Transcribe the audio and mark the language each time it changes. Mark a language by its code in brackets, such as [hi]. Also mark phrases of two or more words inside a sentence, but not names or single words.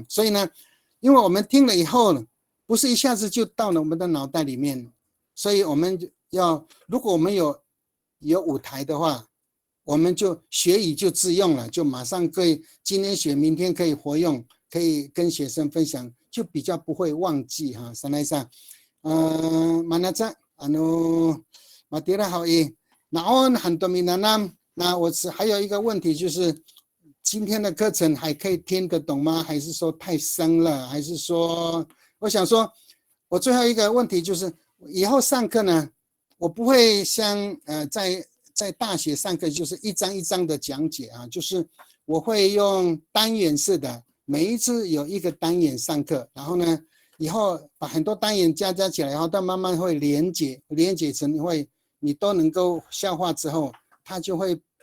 [zh] 所以呢，因为我们听了以后呢，不是一下子就到了我们的脑袋里面，所以我们如果我们有舞台的话，我们就学以就自用了，就马上可以今天学，明天可以活用，可以跟学生分享，就比较不会忘记哈。 [ami] Sanaysa, mana ca, matira [zh] 好意， [ami] naon hanto minanam， [zh] 那我还有一个问题就是，今天的课程还可以听得懂吗？还是说太深了？还是说，我想说，我最后一个问题就是，以后上课呢，我不会像在大学上课就是一张一张的讲解啊，就是我会用单元式的，每一次有一个单元上课，然后呢，以后把很多单元加起来，然后它慢慢会连结成你都能够消化之后，它就会